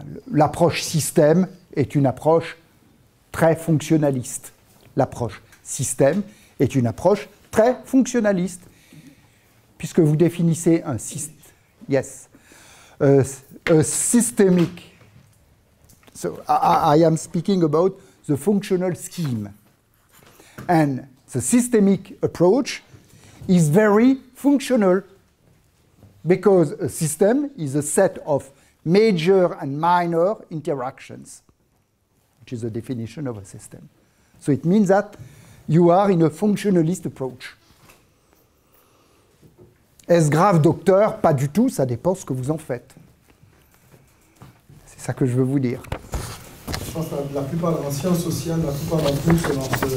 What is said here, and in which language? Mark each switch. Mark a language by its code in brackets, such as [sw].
[fr] L'approche système est une approche très fonctionnaliste. L'approche système est une approche très fonctionnaliste, puisque vous définissez un système. [en] Yes. A systemic. So I am speaking about the functional scheme. And the systemic approach is very functional because a system is a set of major and minor interactions, which is the definition of a system. So it means that you are in a functionalist approach. [fr] Est-ce grave, docteur? Pas du tout, ça dépend ce que vous en faites. C'est ça que je veux vous dire. Je pense que la plupart en sciences sociales, la plupart d'entre nous se lancent.